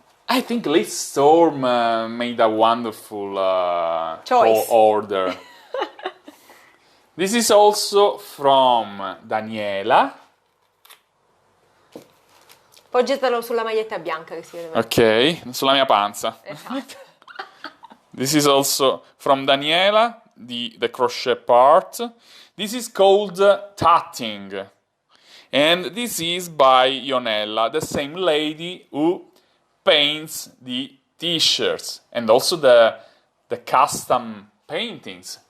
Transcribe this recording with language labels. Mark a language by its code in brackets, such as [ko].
[en] I think Liz Storm made a wonderful choice order. This is also from Daniela. [it] Poggiatelo sulla maglietta bianca che si vede meglio. Ok, sulla mia panza. Esatto. [en] This is also from Daniela, the crochet part. This is called tatting. And this is by Jonella, the same lady who paints the t-shirts and also the custom paintings.